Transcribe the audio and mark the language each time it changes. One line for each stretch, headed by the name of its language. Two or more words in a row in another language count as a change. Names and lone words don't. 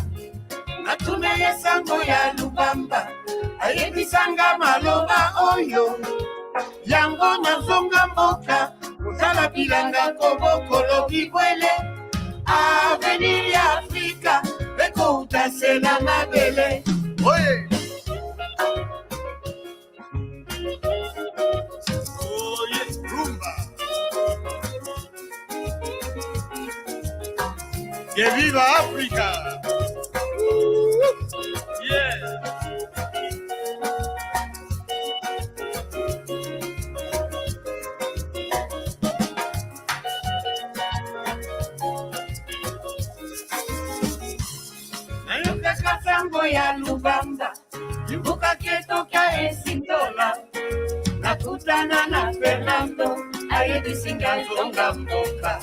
Lingala: Natume ye sango ya Lubamba, ayebisanga maloba oyo, yango na zonga mboka, kusala bilanga kobokolo bibwele, avenir ya Afrika, eko utasena mabele. Oye!
Spanish: Que viva África! Yeah!
Lingala: Nayo kaka sango ya Lubamba, imbuka ketoka esingola, nakutana na Fernando, ayebisinga zonga mboka.